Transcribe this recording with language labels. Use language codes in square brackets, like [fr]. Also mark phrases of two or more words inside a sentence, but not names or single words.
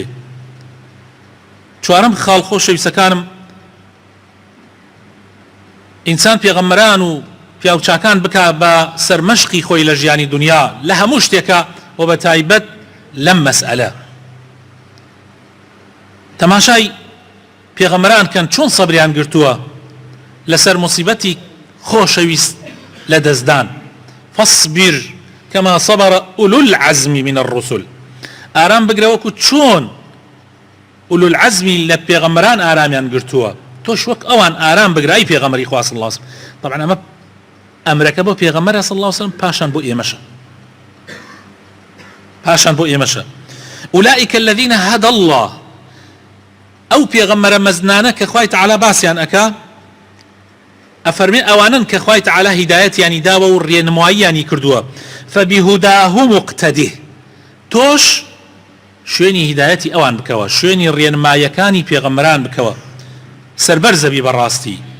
[ckb] چوارەم خاڵ خۆشەویستەکانم ئینسان پێغەمبەران و پیاوچاکان بکە بە سەرمەشقی خۆی لە ژیانی دنیا لە هەموو شتێکە و بە تایبەت لەم مەسئلە. تەماشای پێغەمبەران کەن چۆن سەبریان گرتووە لەسەر موسیبەتی خۆشەویست لە دەستدان. [ar] فاصبر كما صبر أولو العزم من الرسل. [ckb] ئارام بگرە وەکو چۆن [ar] أولو العزم [ckb] لە پێغەمبەران ئارامیان گرتووە. تۆش وەک ئەوان ئارام بگرە ئەی پێغەمبەری خوا [ar] صلی الله علیه وسلم. [ckb] طبعا ئەمە ئەمرەکە بۆ پێغەمبەر [ar] صلی الله علیه وسلم [ckb] پاشان بۆ ئێمەشە. پاشان بۆ ئێمەشە. [ar] أولئك الذين هدى الله. [ckb] ئەو پێغەمبەرە مەزنانە کە خوای تەعالی باسییان ئەکا ئەفەرمێ ئەوانن کە خوای تەعالی هیدایەتیانی داوە و ڕێنماییانی کردووە. [ar] فبهداه مقتده. [ckb] تۆش شوێنی هیدایەتی ئەوان بکەوە، شوێنی ڕێنماییەکانی پێغەمبەران بکەوە، سەربەرزە بی بەڕاستی.